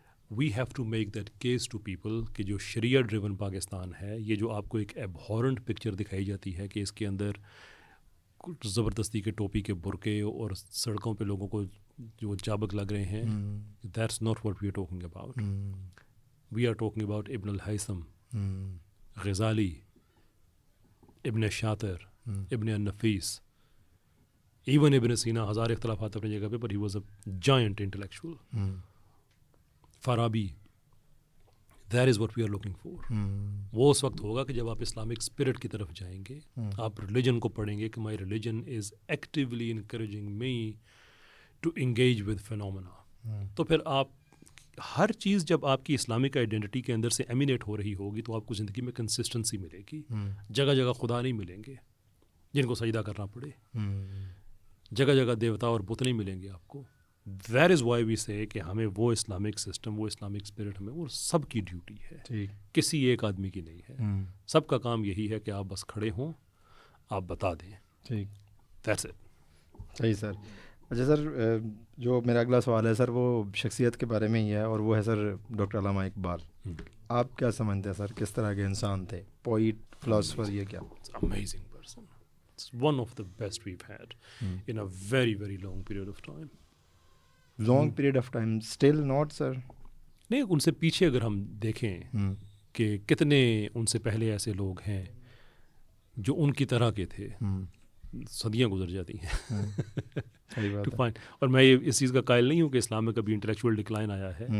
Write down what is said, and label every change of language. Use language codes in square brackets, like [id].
[en] We have to make that case to people [ur] کہ جو شریعہ driven Pakistan ہے, یہ جو آپ کو ایک ایبہورنٹ پکچر دکھائی جاتی ہے کہ اس کے اندر زبردستی کے ٹوپی کے برقعے اور سڑکوں پہ لوگوں کو جو چابک لگ رہے ہیں, [en] that's not what we are talking about. We are talking about Ibn al-Haytham, Ghazali, Ibn Shatir, Ibn al-Nafis, even Ibn Sina. [ur] ہزار اختلافات اپنی جگہ پہ, [en] but he was a giant intellectual. Farabi. That is what we are looking for. [ur] وہ اس وقت ہوگا کہ جب آپ اسلامک اسپرٹ کی طرف جائیں گے, آپ ریلیجن کو پڑھیں گے کہ [en] my religion is actively encouraging me to engage with phenomena. [ur] تو پھر آپ ہر چیز جب آپ کی اسلامک آئیڈینٹی کے اندر سے ایمینیٹ ہو رہی ہوگی, تو آپ کو زندگی میں کنسسٹنسی ملے گی. جگہ جگہ خدا نہیں ملیں گے جن کو سجدہ کرنا پڑے, جگہ جگہ دیوتا اور بت نہیں ملیں گے آپ کو. [en] That is why we say [ur] کہ ہمیں وہ اسلامک سسٹم, وہ اسلامک اسپرٹ ہمیں, وہ سب کی ڈیوٹی ہے, کسی ایک آدمی کی نہیں ہے. سب کا کام یہی ہے کہ آپ بس کھڑے ہوں, آپ بتا دیں. [en] ٹھیک, That's it. [ur] صحیح سر. اچھا سر, جو میرا اگلا سوال ہے سر وہ شخصیت کے بارے میں ہی ہے, اور وہ ہے سر ڈاکٹر علامہ اقبال. آپ کیا سمجھتے ہیں سر, کس طرح کے انسان تھے؟ پوئٹ, فلاسفر, یہ کیا؟ [en] Amazing person. It's one of the best we've had in a very, very long period of time. Long period of time, still not sir. [ur] نہیں, ان سے پیچھے اگر ہم دیکھیں کہ کتنے ان سے پہلے ایسے لوگ ہیں جو ان کی طرح کے تھے, صدیاں گزر جاتی ہیں. اور میں اس چیز کا قائل نہیں ہوں کہ اسلام میں کبھی انٹلیکچوئل ڈکلائن آیا ہے.